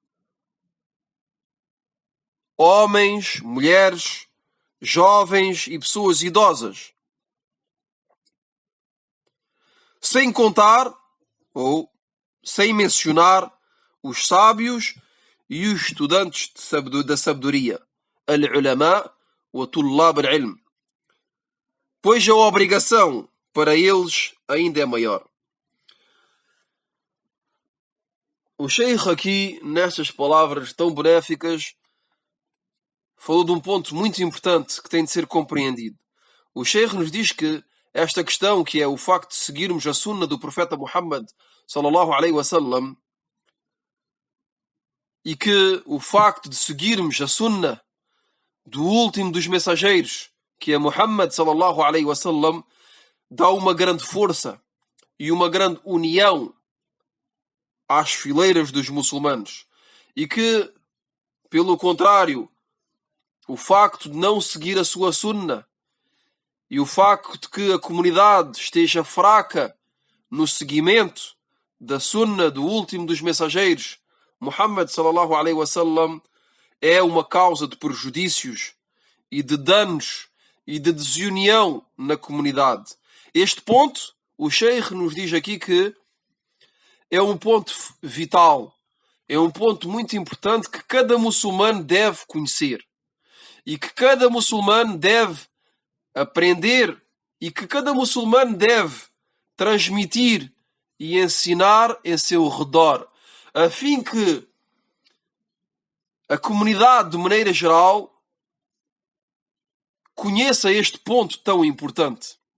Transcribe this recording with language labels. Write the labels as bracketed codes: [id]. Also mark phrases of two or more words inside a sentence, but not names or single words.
[pt] Homens, mulheres, jovens e pessoas idosas. Sem contar, ou sem mencionar, os sábios e os estudantes da sabedoria, [ar] العلماء وطلاب العلم, [pt] pois a obrigação para eles ainda é maior. O Sheikh aqui, nestas palavras tão benéficas, falou de um ponto muito importante que tem de ser compreendido. O Sheikh nos diz que esta questão, que é o facto de seguirmos a sunna do profeta Muhammad [ar] صلى الله عليه وسلم, [pt] e que o facto de seguirmos a sunna do último dos mensageiros, que é Muhammad [ar] صلى الله عليه وسلم, [pt] dá uma grande força e uma grande união às fileiras dos muçulmanos, e que, pelo contrário, o facto de não seguir a sua sunna e o facto de que a comunidade esteja fraca no seguimento da sunna do último dos mensageiros, [ar] محمد صلى الله عليه وسلم, [pt] é uma causa de prejudícios e de danos e de desunião na comunidade. Este ponto, o Sheikh nos diz aqui que é um ponto vital, é um ponto muito importante que cada muçulmano deve conhecer e que cada muçulmano deve aprender e que cada muçulmano deve transmitir e ensinar em seu redor, a fim que a comunidade, de maneira geral, conheça este ponto tão importante.